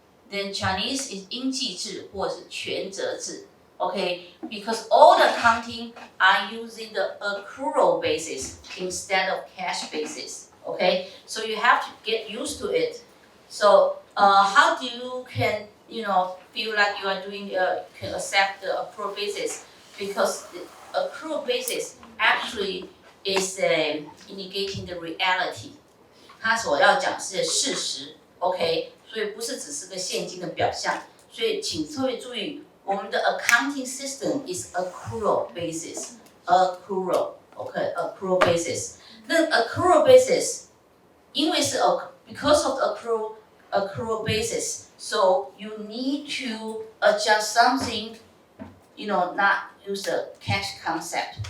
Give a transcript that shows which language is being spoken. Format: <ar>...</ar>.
<en>Then Chinese is</en> <zh>应计制或是权责制.</zh> <en>Okay, because all the accounting are using the accrual basis instead of cash basis. Okay, so you have to get used to it. So how do you can feel like you are doing can accept the accrual basis? Because the accrual basis actually is indicating the reality.</en> <zh>它所要讲是事实 ，OK， 所以不是只是个现金的表象。所以请特别注意，我们的</zh> <en>accounting system is accrual basis, accrual, OK, accrual basis. 那 accrual basis，</en> <zh>因为是</zh> <en>because of the accrual basis, so you need to adjust something, not use the cash concept.</en>